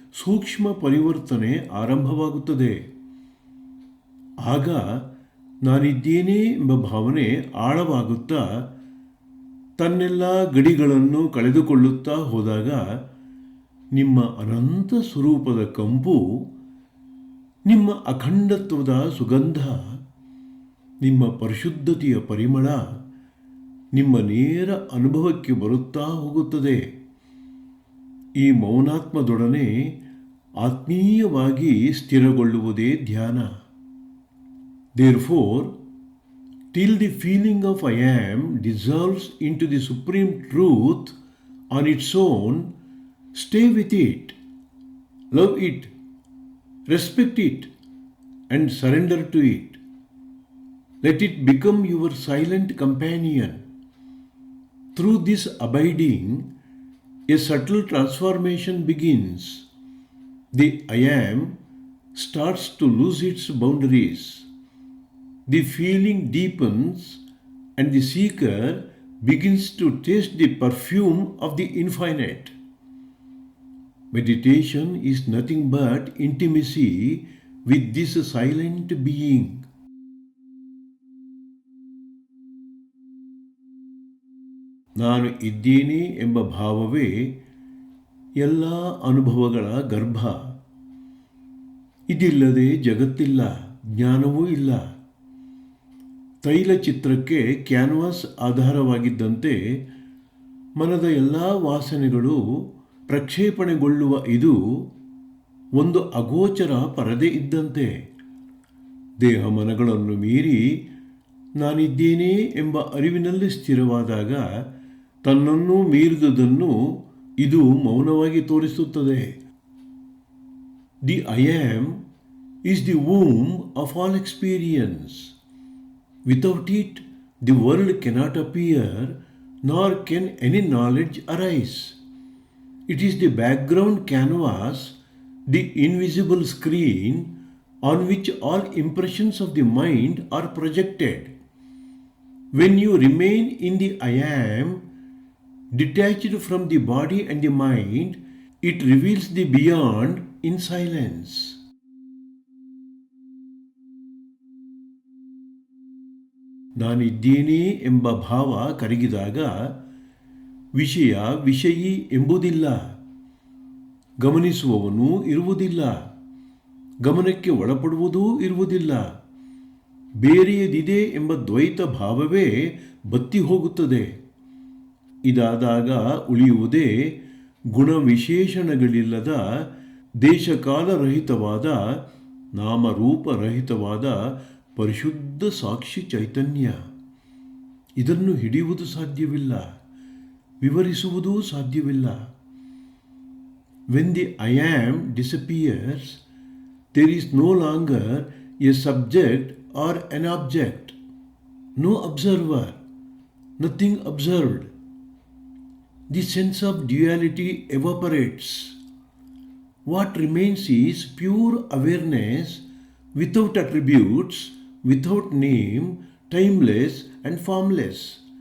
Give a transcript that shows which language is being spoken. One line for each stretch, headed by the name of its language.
Kannada: ಸೂಕ್ಷ್ಮ ಪರಿವರ್ತನೆ ಆರಂಭವಾಗುತ್ತದೆ. ಆಗ ನಾನಿದ್ದೇನೆ ಎಂಬ ಭಾವನೆ ಆಳವಾಗುತ್ತಾ ತನ್ನೆಲ್ಲ ಗಡಿಗಳನ್ನು ಕಳೆದುಕೊಳ್ಳುತ್ತಾ ಹೋದಾಗ ನಿಮ್ಮ ಅನಂತ ಸ್ವರೂಪದ ಕಂಪು, ನಿಮ್ಮ ಅಖಂಡತ್ವದ ಸುಗಂಧ, ನಿಮ್ಮ ಪರಿಶುದ್ಧತೆಯ ಪರಿಮಳ ನಿಮ್ಮ ನೇರ ಅನುಭವಕ್ಕೆ ಬರುತ್ತಾ ಹೋಗುತ್ತದೆ. ಈ ಮೌನಾತ್ಮದೊಡನೆ ಆತ್ಮೀಯವಾಗಿ ಸ್ಥಿರಗೊಳ್ಳುವುದೇ ಧ್ಯಾನ.
English: Therefore, till the feeling of I am dissolves into the supreme truth on its own, stay with it, love it, respect it, and surrender to it. Let it become your silent companion. Through this abiding, a subtle transformation begins. The I am starts to lose its boundaries. The feeling deepens and the seeker begins to taste the perfume of the infinite. Meditation is nothing but intimacy with this silent being.
Kannada: ನಾನು ಇದ್ದೀನಿ ಎಂಬ ಭಾವವೇ ಎಲ್ಲ ಅನುಭವಗಳ ಗರ್ಭ. ಇದಿಲ್ಲದೆ ಜಗತ್ತಿಲ್ಲ, ಜ್ಞಾನವೂ ಇಲ್ಲ. ತೈಲ ಚಿತ್ರಕ್ಕೆ ಕ್ಯಾನ್ವಾಸ್ ಆಧಾರವಾಗಿದ್ದಂತೆ ಮನದ ಎಲ್ಲ ವಾಸನೆಗಳು ಪ್ರಕ್ಷೇಪಣೆಗೊಳ್ಳುವ ಇದು ಒಂದು ಅಗೋಚರ ಪರದೆ ಇದ್ದಂತೆ. ದೇಹ ಮನಗಳನ್ನು ಮೀರಿ ನಾನಿದ್ದೇನೆ ಎಂಬ ಅರಿವಿನಲ್ಲಿ ಸ್ಥಿರವಾದಾಗ ತನ್ನನ್ನು ಮೀರಿದುದನ್ನು ಇದು ಮೌನವಾಗಿ ತೋರಿಸುತ್ತದೆ.
English: The I am is the womb of all experience. Without it, the world cannot appear, nor can any knowledge arise. It is the background canvas, the invisible screen on which all impressions of the mind are projected. When you remain in the I am, detached from the body and the mind, it reveals the beyond in silence.
Kannada: ನಾನಿದ್ದೀನಿ ಎಂಬ ಭಾವ ಕರಗಿದಾಗ ವಿಷಯ ವಿಷಯಿ ಎಂಬುದಿಲ್ಲ, ಗಮನಿಸುವವನು ಇರುವುದಿಲ್ಲ, ಗಮನಕ್ಕೆ ಒಳಪಡುವುದೂ ಇರುವುದಿಲ್ಲ. ಬೇರೆಯದಿದೆ ಎಂಬ ದ್ವೈತ ಭಾವವೇ ಬತ್ತಿ ಹೋಗುತ್ತದೆ. ಇದಾದಾಗ ಉಳಿಯುವುದೇ ಗುಣವಿಶೇಷಣಗಳಿಲ್ಲದ ದೇಶಕಾಲರಹಿತವಾದ ನಾಮರೂಪರಹಿತವಾದ ಪರಿಶುದ್ಧ ಸಾಕ್ಷಿ ಚೈತನ್ಯ. ಇದನ್ನು ಹಿಡಿಯುವುದು ಸಾಧ್ಯವಿಲ್ಲ, ವಿವರಿಸುವುದೂ ಸಾಧ್ಯವಿಲ್ಲ.
English: When the I am disappears, there is no longer a subject or an object, no observer, nothing observed. The sense of duality evaporates. What remains is pure awareness without attributes, without name, timeless and formless.